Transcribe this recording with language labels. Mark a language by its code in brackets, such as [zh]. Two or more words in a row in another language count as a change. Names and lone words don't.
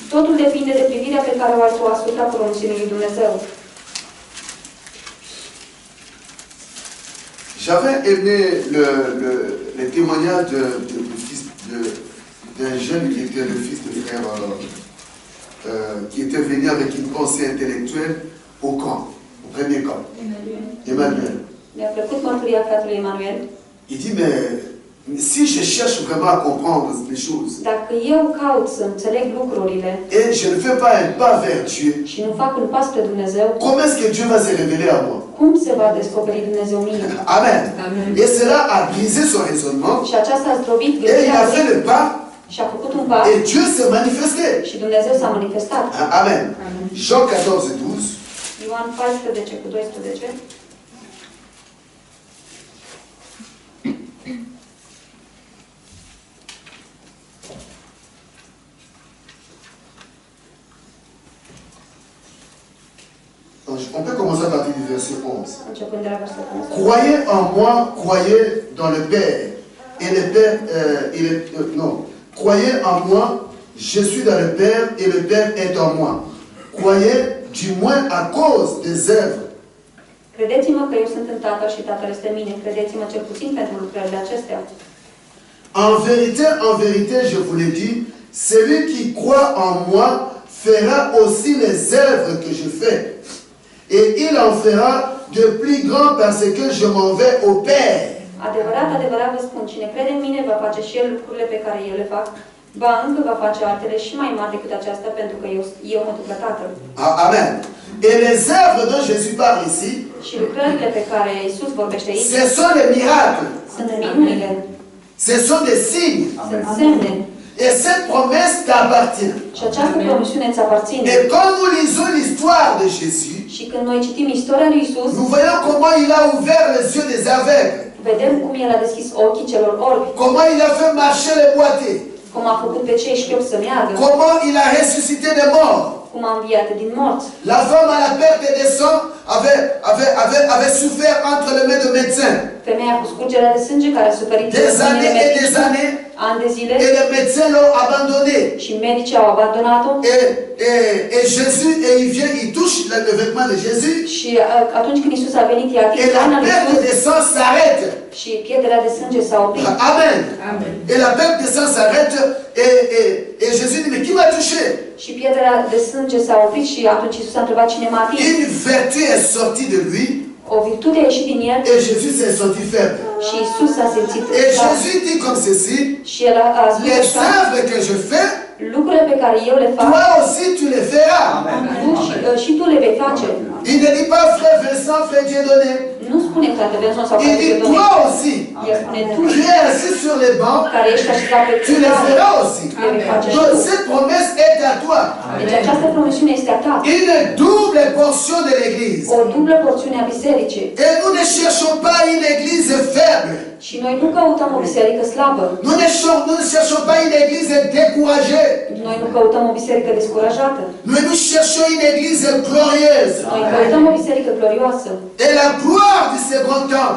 [ro] Totul depinde de privirea pe care o ai tu asupra promisiunii lui Dumnezeu. [fr] J'avais aimé le témoignage d'un jeune qui était le fils de frère, qui était venu avec une pensée intellectuelle au camp, au premier camp. Emmanuel. [ro] Mi-a plăcut mărturia fratelui Emanuel. [fr] Il dit, mais si je cherche vraiment à comprendre les choses, [ro] Dacă eu caut să înțeleg lucrurile [fr] et je ne fais pas un pas vers Dieu, [ro] și nu fac un pas spre Dumnezeu, [fr] comment est-ce que Dieu va se révéler à moi? [ro] Cum se va descoperi Dumnezeu mie? [fr] Amen. Et cela a brisé son raisonnement. [ro] Și aceasta a zdrobit [fr] Et il [ro] gândirea [fr] a fait [ro] lui [fr] le pas. [ro] și a făcut un pas [fr] Et Dieu s'est manifesté. [ro] și Dumnezeu s-a manifestat. [fr] Amen. Jean 14, 12. [ro] Ioan 14 cu 12. [fr] On peut commencer à partir du verset 11. [ro] Începând de la versetul 11. [fr] Croyez en moi, croyez dans le Père. Et le Père, non. Croyez en moi, je suis dans le Père et le Père est en moi. Croyez du moins à cause des œuvres. [ro] Credeți-mă că eu sunt în Tatăl și Tatăl este în mine. Credeți-mă cel puțin pentru lucrările acestea. [fr] En vérité, je vous le dis, celui qui croit en moi fera aussi les œuvres que je fais. Et il en fera de plus grands parce que je m'en vais au Père. [ro] Adevărat, adevărat vă spun, cine crede în mine va face și el lucrurile pe care eu le fac, ba încă va face altele și mai mari decât aceasta, pentru că eu mă duc la Tatăl. [fr] Amen. Et les œuvres dont Jésus parle ici, [ro] Și lucrările pe care Iisus vorbește aici, [fr] ce sont les miracles, [ro] sunt minunile, [fr] ce sont des signes. [ro] sunt semne. [fr] Et cette promesse t'appartient. [ro] Și această promisiune îți aparține. [fr] Et quand nous lisons l'histoire de Jésus, [ro] Și când noi citim istoria lui Iisus, [fr] nous voyons comment il a ouvert les yeux des aveugles, [ro] vedem cum El a deschis ochii celor orbi, [fr] comment il a fait marcher les boiteux, [ro] cum a făcut pe cei șchiopi să meargă, [fr] comment il a ressuscité les morts. [ro] cum a înviat din morți. [fr] La femme à la perte des sangs avait souffert entre les mains de médecins. [ro] Femeia cu scurgerea de sânge care a suferit [fr] Des années et des années, [ro] ani de zile [fr] et les médecins l'ont abandonné. [ro] și medicii au abandonat-o. [fr] Et Jésus, et il vient, il touche le vêtement de Jésus. [ro] Și atunci când Iisus a venit, i-a atins [fr] Et la [ro] rana lui [fr] perte [ro] Iisus [fr] des sangs s'arrête. [ro] și pierderea de sânge s-a oprit. [fr] Amen. Et la perte des sangs s'arrête. Et Jésus dit, mais qui m'a touché? [ro] Și pierderea de sânge s-a oprit și atunci Iisus a întrebat cine m-a atins. [fr] Une vertu est sortie de lui. [ro] O virtute a ieșit din el [fr] Et Jésus s'est senti faible. [ro] și Iisus s-a simțit [fr] Et [ro] slab. [fr] Jésus dit comme ceci, [ro] Și el a spus [fr] les [ro] așa, [fr] œuvres que je fais, [ro] lucrurile pe care eu le fac, [fr] toi aussi tu les feras. [ro] și tu le vei face. [fr] Il ne dit pas frère Vincent, frère Dieudonné. [ro] Nu spune frate Vincent sau [fr] Il [ro] frate [fr] dit [ro] Dieudonné. [fr] toi aussi. [ro] El spune tu, [fr] Tu es assis sur les bancs, [ro] care ești așezat pe [fr] tu les feras aussi. [ro] le vei face și [fr] Donc [ro] tu. [fr] cette promesse est à toi. [ro] Deci această promisiune este a ta. [fr] Une double portion de l'Église. [ro] O dublă porțiune a bisericii. [fr] Et nous ne cherchons pas une Église faible. [ro] Și noi nu căutăm o biserică slabă. [fr] Nous ne cherchons pas une Église découragée. [ro] Noi nu căutăm o biserică descurajată. [fr] Nous cherchons une Église glorieuse. [ro] Noi căutăm o biserică glorioasă. [fr] Et la gloire du second temple.